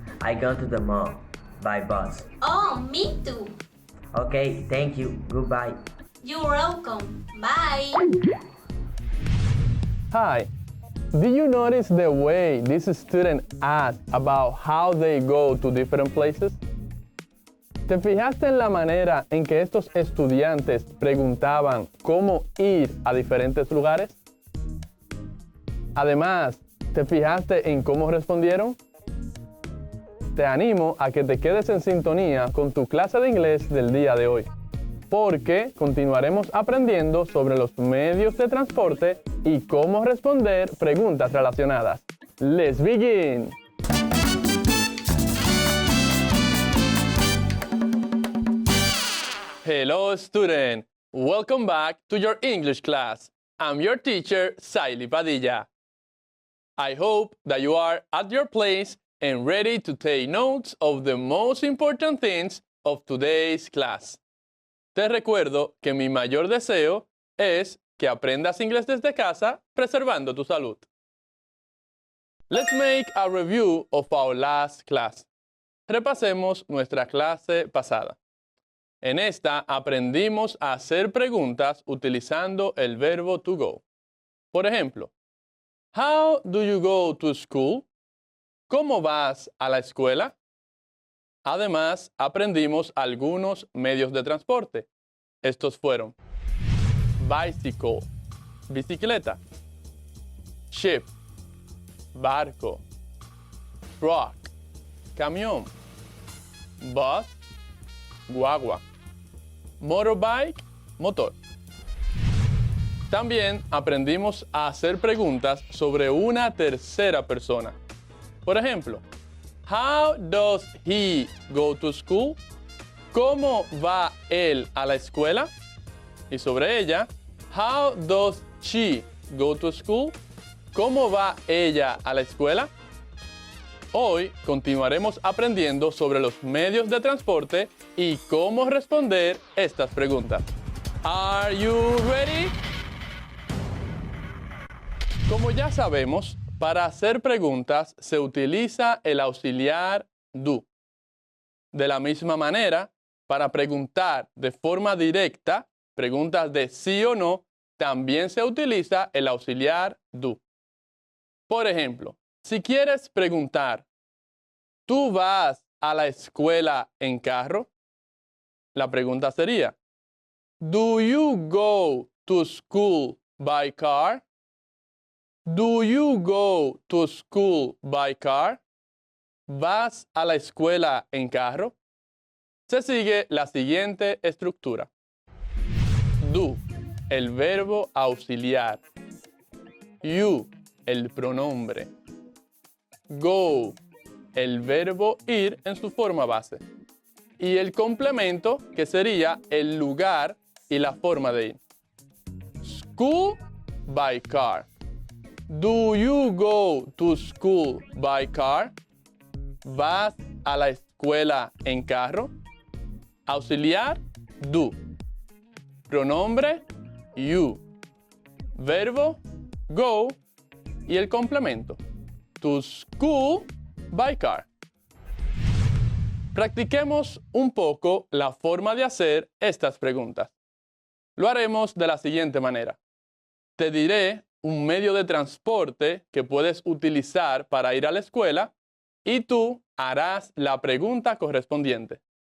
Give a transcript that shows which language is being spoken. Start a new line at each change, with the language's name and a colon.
English: I go to the mall by bus. Oh, me too. Okay, thank you. Goodbye. You're welcome. Bye. Hi. Did you notice the way this student asked about how they go to different places?
Spanish: ¿Te fijaste en la manera en que estos estudiantes preguntaban cómo ir a diferentes lugares? Además, ¿te fijaste en cómo respondieron? Te animo a que te quedes en sintonía con tu clase de inglés del día de hoy, porque continuaremos aprendiendo sobre los medios de transporte y cómo responder preguntas relacionadas.
English: ¡Let's begin! Hello, student! Welcome back to your English class. I'm your teacher, Saily Padilla. I hope that you are at your place and ready to take notes of the most important things of today's class.
Spanish: Te recuerdo que mi mayor deseo es que aprendas inglés desde casa, preservando tu salud.
English: Let's make a review of our last class.
Spanish: Repasemos nuestra clase pasada. En esta aprendimos a hacer preguntas utilizando el verbo to go. Por ejemplo,
English: how do you go to school?
Spanish: ¿Cómo vas a la escuela? Además, aprendimos algunos medios de transporte. Estos fueron bicycle, bicicleta, ship, barco, truck, camión, bus, guagua, motorbike, motor. También aprendimos a hacer preguntas sobre una tercera persona. Por ejemplo,
English: how does he go to school?
Spanish: ¿Cómo va él a la escuela? Y sobre ella,
English: how does she go to school?
Spanish: ¿Cómo va ella a la escuela? Hoy continuaremos aprendiendo sobre los medios de transporte y cómo responder estas preguntas.
English: Are you ready?
Spanish: Como ya sabemos, para hacer preguntas se utiliza el auxiliar do. De la misma manera, para preguntar de forma directa, preguntas de sí o no, también se utiliza el auxiliar do. Por ejemplo, si quieres preguntar, ¿tú vas a la escuela en carro? La pregunta sería,
English: ¿do you go to school by car? Do you go to school by car?
Spanish: ¿Vas a la escuela en carro? Se sigue la siguiente estructura. Do, el verbo auxiliar. You, el pronombre. Go, el verbo ir en su forma base. Y el complemento, que sería el lugar y la forma de ir.
English: School by car. Do you go to school by car?
Spanish: ¿Vas a la escuela en carro? Auxiliar, do. Pronombre, you. Verbo, go. Y el complemento,
English: to school by car.
Spanish: Practiquemos un poco la forma de hacer estas preguntas. Lo haremos de la siguiente manera. Te diré un medio de transporte que puedes utilizar para ir a la escuela y tú harás la pregunta correspondiente.